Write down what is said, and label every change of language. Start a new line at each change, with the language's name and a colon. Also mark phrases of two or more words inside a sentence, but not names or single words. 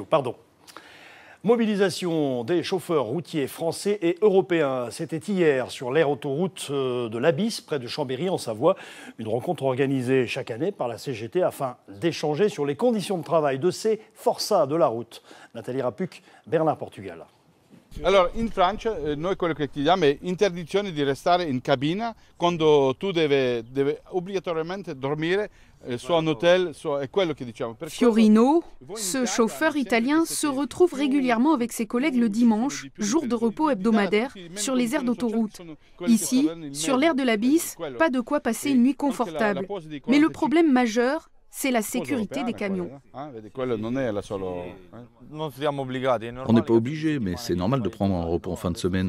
French: Mobilisation des chauffeurs routiers français et européens. C'était hier sur l'aire autoroute de l'Abysse, près de Chambéry, en Savoie. Une rencontre organisée chaque année par la CGT afin d'échanger sur les conditions de travail de ces forçats de la route. Nathalie Rapuc, Bernard, Portugal.
Italian: Allora, in Francia noi quello che chiediamo è interdizione di restare in cabina quando tu deve obbligatoriamente dormire
French: soit en hôtel, soit
Italian: è quello che diciamo.
French: Fiorino, ce chauffeur italien se retrouve régulièrement avec ses collègues le dimanche, jour de repos hebdomadaire, sur les aires d'autoroute. Ici, sur l'aire de l'Abysse, pas de quoi passer une nuit confortable. Mais le problème majeur, c'est la sécurité des camions. On n'est pas obligé, mais c'est normal de prendre un repos en fin de semaine.